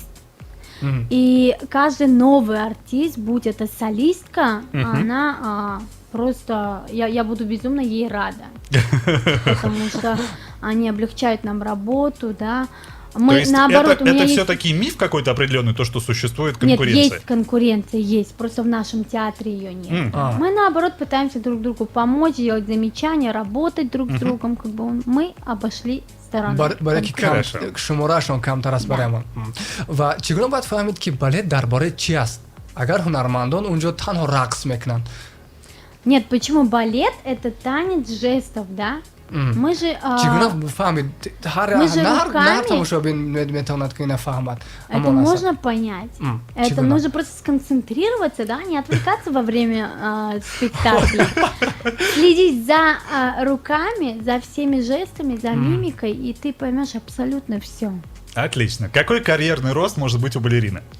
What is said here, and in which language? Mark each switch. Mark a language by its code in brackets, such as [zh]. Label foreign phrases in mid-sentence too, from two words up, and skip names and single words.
[ru] И каждый новый артист, будь это солистка, она просто, я буду безумно ей рада, потому что они облегчают нам работу, да. Мы, То есть наоборот, у меня это есть... все-таки миф какой-то определенный, то, что существует Нет, конкуренция? есть конкуренция, есть, просто в нашем театре ее нет. А. Мы наоборот пытаемся друг другу помочь, делать замечания, работать друг с другом, как бы мы обошли стороной. [tg] бараки [ru] Хорошо. [tg] шуморашон камтар аст барои ман. Ва чӣ гуна бояд фаҳмид ки балет дар бораи чӣ аст? Агар ҳунармандон унҷо танҳо рақс мекунанд. [ru] Нет, почему балет это танец жестов, да? Мы же... [tg] Чӣ гуна фаҳмид? [ru] Мы же [tg] На ҳар [ru] руками- [tg] тамошобин метавонад ки ина фаҳмад. [ru] Это [tg] Ҳамон аст. [ru] можно понять. Это [tg] чигуна? [ru] нужно просто сконцентрироваться, да, не отвлекаться во время спектакля. Следить за руками, за всеми жестами, за мимикой, и ты поймешь абсолютно все. Отлично. Какой карьерный рост может быть у балерины?